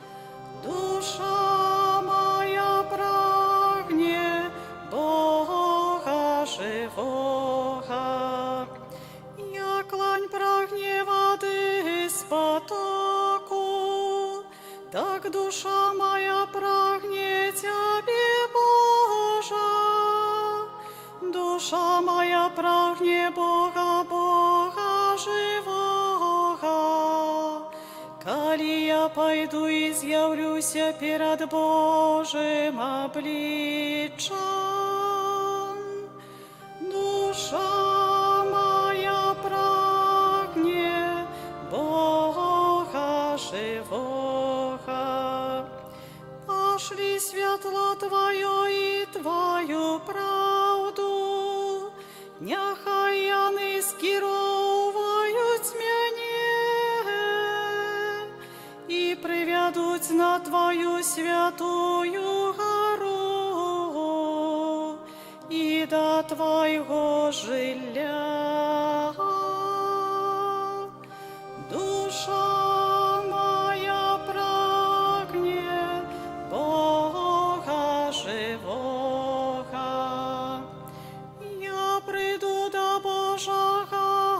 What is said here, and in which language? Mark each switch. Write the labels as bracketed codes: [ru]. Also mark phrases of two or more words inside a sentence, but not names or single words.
[be] душа моя прагне Бога живого, як лань прагне воды з потоку, так душа моя прагне Тебе, Боже. Душа моя прагне Бога, Бога живого. Калі я пайду і з'явлюся перад Божым обличчям, душа моя прагне Бога живого. [uk] Пошли світло Твоє і Твою правду, [be] няхай яны скіроўваюць мяне і прывядуць на Твою святую гару і да Твайго жылля. Душа моя прагне Бога живого. [uk] Я прийду до Божого